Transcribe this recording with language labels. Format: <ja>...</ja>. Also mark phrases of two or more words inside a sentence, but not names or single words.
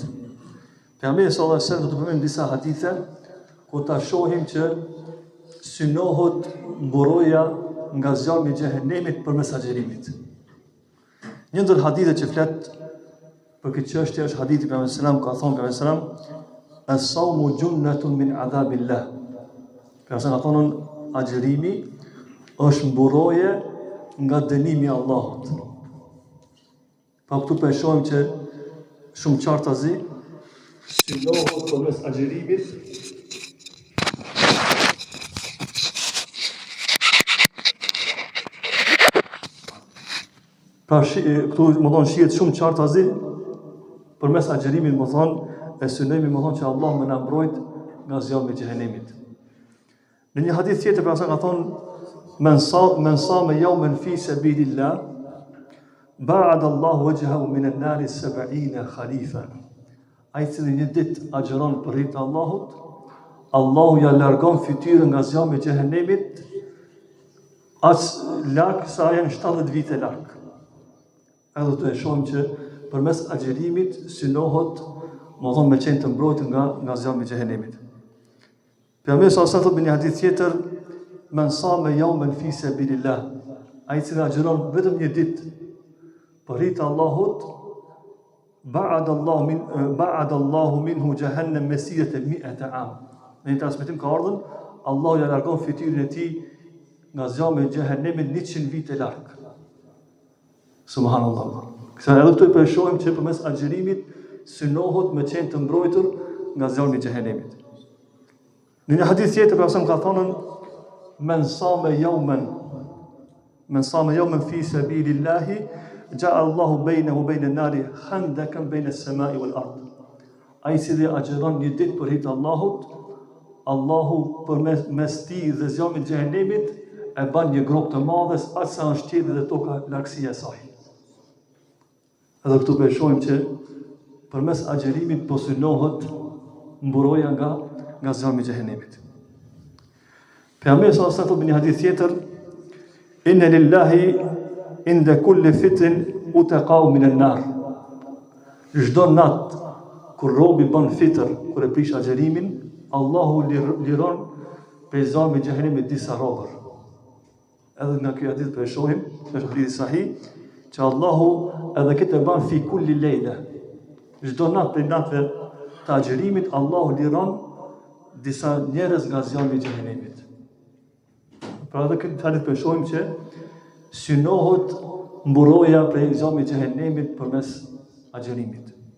<sq>Pejgamberi</sq> <ar>صلى الله عليه وسلم</ar> <sq>do të përmend disa hadithe ku ta shohim që synohet mburoja nga zjarri i xhehenemit përmes agjerimit. Një ndër hadithet që flet për këtë çështje është hadithi i Pejgamberit</sq> <ar>صلى الله عليه وسلم,</ar> <sq>ka thënë Pejgamberi</sq> <ar>صلى الله عليه وسلم, "الصوم جنة من عذاب الله."</ar> <sq>Pejgamberi ka thënë agjerimi është mburoje nga dënimi i Allahut. Pa këtu për shohim që shumë qartazi synohet përmes agjerimit pra këtu më thonë shihet shumë qartazi përmes agjerimit, më thonë e synojmë, më thonë që Allah më na mbrojt nga zjarri i xhehenemit. Në një hadith tjetër pra ka thonë</sq> <ar>من صام يوما في سبيل الله باعد الله وجهه من النار 70 خريفا.</ar> <sq>Ai cili një ditë agjeron për hir të Allahut, Allahu ja largon fytyrën nga zjarri i xhehenemit as larg sa janë 70 vite larg. Edhe të shohim që përmes agjerimit synohet, më thonë, me qenë të mbrojtur nga zjarri i xhehenemit.</sq> <ar>Pejgamberi صلى الله عليه وسلم</ar> <sq>në një hadith tjetër,</sq> <ar>من صام يوما في سبيل الله,</ar> <sq>ai cili agjeron vetëm një ditë për hir të Allahut,</sq> <ar>باعد الله منه جهنم مسيرة 100 عام.</ar> <sq>Në një transmetim ka ardhur, Allahu ja largon fytyrën e tij nga zjarri i xhehenemit 100 vite larg. Subhanallah. Kësa edhe këtu e përshohim që përmes agjerimit synohet me qenë të mbrojtur nga zjarri i xhehenemit. Në një hadith tjetër Pejgamberi ka thënë</sq> <ar>من صام يوما في سبيل الله جعل الله بينه وبين النار خندقا بين السماء والأرض.</ar> <sq>Ai cili agjeron një ditë për hir të Allahut, Allahu përmes tij dhe zjarrit të xhehenemit e bën një grop të madhe aq sa është qielli dhe toka largësia e saj. Edhe këtu shohim që përmes agjerimit po synohet mburoja nga zjarri i xhehenemit. Pejgamberi</sq> <ar>صلى الله عليه وسلم</ar> <sq>në një hadith tjetër,</sq> <ar>إن لله عند كل فطر عتقاء من النار.</ar> <sq>Çdo nat kur robi bën fitr, kur e prish agjerimin, Allahu liron prej zjarrit të xhehenemit disa robër. Edhe nga ky hadith po shohim, është hadith sahih, që Allahu edhe këtë e ban</sq> <ar>في كل ليلة.</ar> <sq>Çdo natë për natëve të agjerimit, Allahu liron disa njerëz nga zjarri i xhehenemit. Pra edhe këtë hadith përshojmë që synohet mburoja prej zjarrit i xhehenemit përmes agjerimit.</sq>